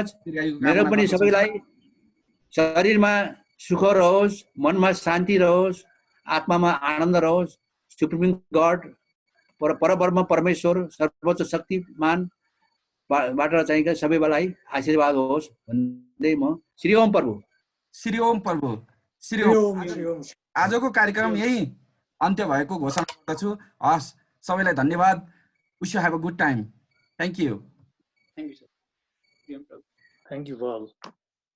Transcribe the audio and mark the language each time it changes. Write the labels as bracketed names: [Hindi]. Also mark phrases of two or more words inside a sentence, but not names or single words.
[Nepali] मेरो पनि सबैलाई शरीरमा सुख रहोस्, मनमा शान्ति रहोस्, आत्मामा आनन्द रहोस्। [English] Supreme God [Nepali] परब्रह्म परमेश्वर सर्वोच्च शक्तिमान बाट चाहिँ सबैलाई आशीर्वाद होस् भन्दै म श्री ओम प्रभु। श्री ओम प्रभु। श्री ओम। आजको कार्यक्रम यही अन्त्य भएको घोषणा गर्दछु। हस् सबैलाई धन्यवाद। [English] wish you have a good time. thank you. thank you sir. thank you